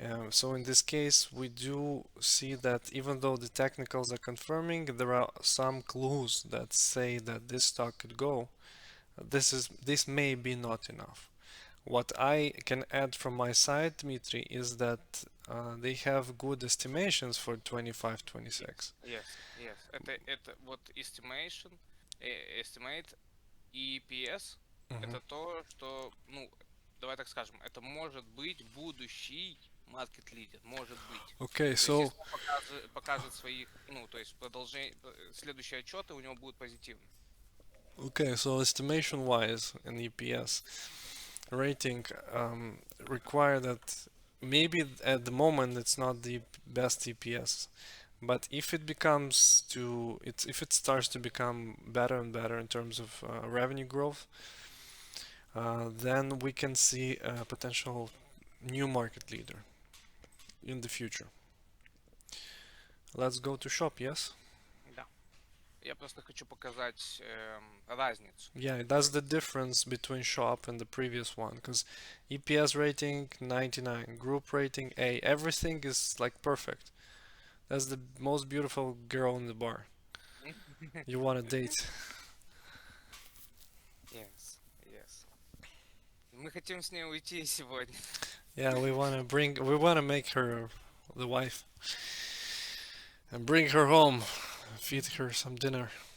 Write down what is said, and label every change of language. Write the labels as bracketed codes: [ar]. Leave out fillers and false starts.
[en] So in this case, we do see that even though the technicals are confirming, there are some clues that say that this stock could go. This may be not enough. What I can add from my side, Dmitry, is that they have good estimations for 25-26. Yes. [ru] Это вот estimate и EPS, это то, что, ну, давай так скажем, это может быть будущий market leader, может быть. [en] Okay, so [ru] есть, если он покажет своих, ну, то есть продолжение, следующие отчеты у него будут позитивны. [en] okay, so estimation wise and EPS rating require that maybe at the moment it's not the best EPS, but if it becomes if it starts to become better and better in terms of revenue growth, then we can see a potential new market leader in the future. Let's go to shop, yes? [ru] Да. Я просто хочу показать разницу. [en] Yeah, that's the difference between shop and the previous one, because EPS rating 99, group rating A, everything is like perfect. That's the most beautiful girl in the bar. You want to date. Yes. [ru] Мы хотим с ней уйти сегодня. [en] Yeah, we want to make her the wife and bring her home, feed her some dinner.